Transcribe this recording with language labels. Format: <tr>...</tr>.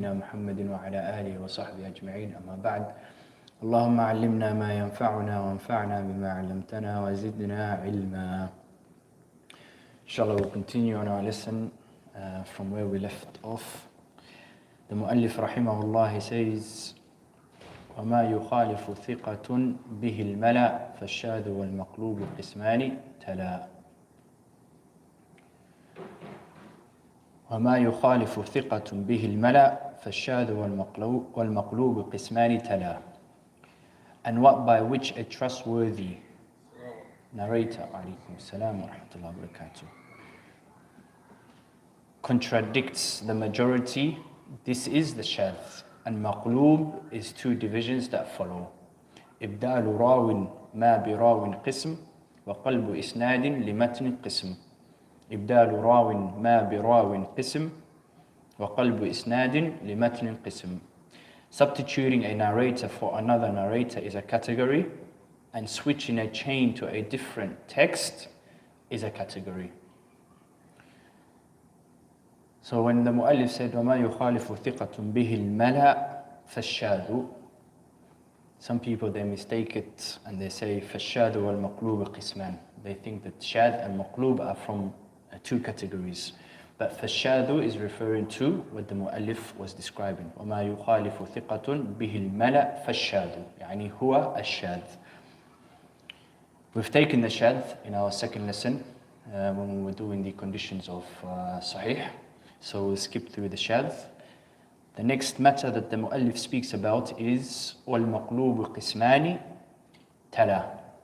<ar>محمد وعلى آله وصحبه أجمعين أما بعد اللهم علمنا ما ينفعنا وانفعنا بما علمتنا وزدنا علما.</ar> <en>Inshallah, we'll continue on our lesson from where we left off. The Mu'allif rahimahullah, he says</en> <ar>وما يخالف ثقة به الملأ فالشاذ والمقلوب قسمان تلا. وما يخالف ثقة به الملأ فالشاذ والمقلوب قسمان تلا.</ar> <en>And what by which a trustworthy narrator</en> <ar>alaykum salam wa rahmatullahi wa barakatuh</ar> <en>contradicts the majority, this is the shadh. And maqloob is two divisions that follow.</en> <ar>إبدال راو ما براو قسم وقلب إسناد لمتن قسم. إبدال راو ما براو قسم وقلب إسناد لمتن قسم.</ar> <en>Substituting a narrator for another narrator is a category, and switching a chain to a different text is a category. So when the Mu'allif said</en> <ar>وَمَا يُخَالِفُ ثِقَةٌ بِهِ الْمَلَأ فَالشَّاذُ,</ar> <en>some people they mistake it and they say</en> <ar>فَالشَّاذُ وَالْمَقْلُوبُ قِسْمًا.</ar> <en>They think that shadh and maqloob are from two categories. But فَالشَّاذُ is referring to what the Mu'allif was describing.</en> <ar>وَمَا يُخَالِفُ ثِقَةٌ بِهِ الْمَلَأ فَالشَّاذُ يعني هو الشاذ.</ar> <en>We've taken the shadh in our second lesson when we were doing the conditions of Sahih. So we'll skip through the shadh. The next matter that the Mu'allif speaks about is</en> <ar>وَالْمَقْلُوبُ قِسْمَانِ تَلَا.</ar>